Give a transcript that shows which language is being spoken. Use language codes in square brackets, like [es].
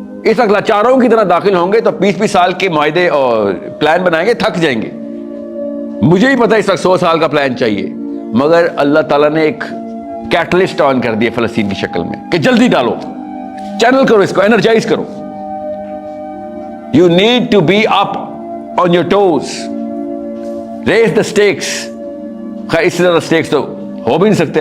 [ur] اس وقت لاچاروں کی طرح داخل ہوں گے تو 20 سال کے معاہدے اور پلان بنائیں گے، تھک جائیں گے. مجھے ہی پتا اس وقت 100 سال کا پلان چاہیے، مگر اللہ تعالیٰ نے ایک کیٹلسٹ آن کر دیا فلسطین کی شکل میں کہ جلدی ڈالو، چینل کرو، اس کو انرجائز کرو. [en] You need to be up on your toes. Raise the stakes. [ur] خیر اس سے زیادہ stakes تو ہو بھی نہیں سکتے.